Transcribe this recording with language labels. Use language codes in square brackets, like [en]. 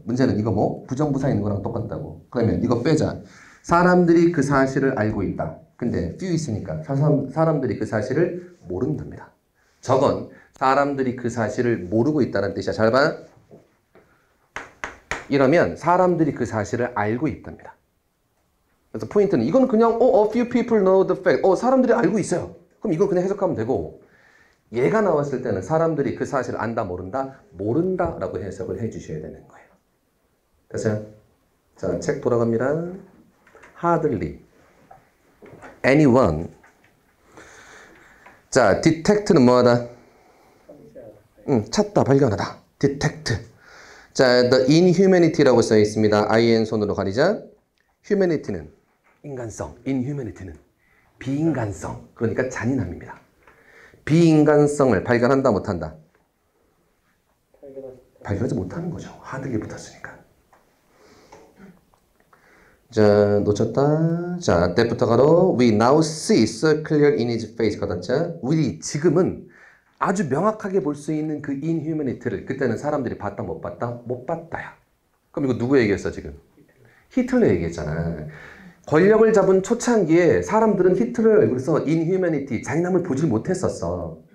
[ko] 문제는 이거 뭐 부정부사 있는 거랑 똑같다고. 그러면 이거 빼자. 사람들이 그 사실을 알고 있다. 근데 few 있으니까 사람들이 그 사실을 모른답니다. 저건 사람들이 그 사실을 모르고 있다는 뜻이야. 잘 봐. 이러면 사람들이 그 사실을 알고 있답니다. 그래서 포인트는 이건 그냥 [en] a few people know the fact. [ko] 사람들이 알고 있어요. 그럼 이건 그냥 해석하면 되고, 얘가 나왔을 때는 사람들이 그 사실을 안다, 모른다? 모른다 라고 해석을 해 주셔야 되는 거예요. 됐어요? 자, 책 돌아갑니다. hardly, anyone. 자, detect는 뭐하다? 찾다, 발견하다. detect. 자, the inhumanity라고 써 있습니다. in 손으로 가리자. humanity는 인간성, inhumanity는 비인간성, 그러니까 잔인함입니다. 비인간성을 발견한다, 못한다? 발견하지 못하는 거죠. hardly 붙었으니까. 자, 놓쳤다. 자, 때부터 가로. [en] We now see so clear in his face. [ko] 가다자. 우리 지금은 아주 명확하게 볼 수 있는 그 inhumanity를 그때는 사람들이 봤다, 못 봤다? 못 봤다야. 그럼 이거 누구 얘기했어 지금? 히틀러 얘기했잖아. 권력을 잡은 초창기에 사람들은 히틀러를 알고서 inhumanity, 잔인함을 보질 못했었어.